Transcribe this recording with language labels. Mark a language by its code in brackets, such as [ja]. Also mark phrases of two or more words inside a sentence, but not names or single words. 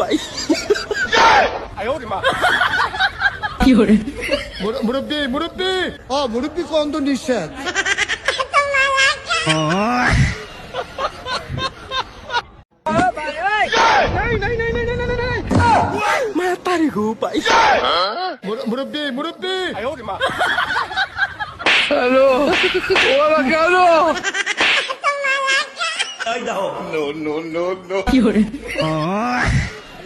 [zh] 哎呦我的妈！ [bn] কি করে মুরব্বি মুরব্বি ও মুরব্বি কোন তো নিষেধ matari ko pa মুরব্বি মুরব্বি [zh] 哎呦我的妈！ [bn] এই দেখো [en] no no no no [bn] কি করে